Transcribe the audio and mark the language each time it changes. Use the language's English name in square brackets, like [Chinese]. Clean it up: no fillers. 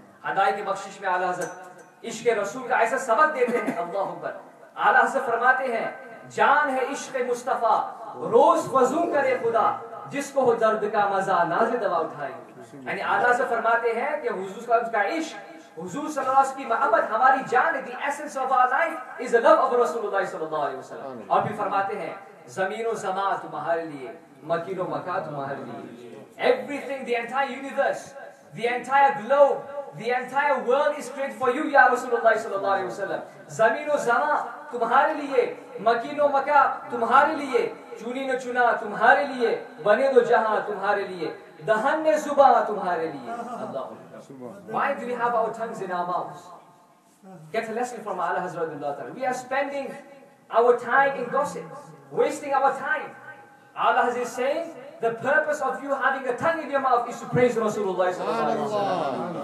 [Urdu] ہدایت کی بخشش میں اعلیٰ حضرت عشق رسول کا ایسا سبق دیتے ہیں اللہ اکبر. اعلیٰ حضرت فرماتے ہیں جان ہے عشق مصطفیٰ روز وضو کرے خدا جس کو ہو درد کا مزہ ناز دوا اٹھائے. یعنی اعلیٰ حضرت فرماتے ہیں کہ حضور صلی اللہ علیہ وسلم کا عشق حضور صلی اللہ علیہ وسلم کی محبت ہماری جان ہے. [English] the essence of our life is the love of رسول اللہ صلی اللہ علیہ وسلم. [Urdu] اور بھی فرماتے ہیں زمین و زمان تمہارے لیے مکین و مکان تمہارے لیے. [English] everything, the entire universe, the entire globe, the entire world is created for you یا رسول اللہ صلی اللہ علیہ وسلم. [Urdu] زمین و زمان تمہارے لیے مکین و مکان تمہارے لیے چنی نہ چنا تمہارے لیے بنے دو جہاں تمہارے لیے دہن نے زباں تمہارے لیے. اللہ. [English] Why do we have our tongues in our mouths? Get a lesson from Allah Hazrat Allah. We are spending our time in gossip, wasting our time. Allah is saying the purpose of you having a tongue in your mouth is to praise Rasulullah sallallahu alaihi wasallam.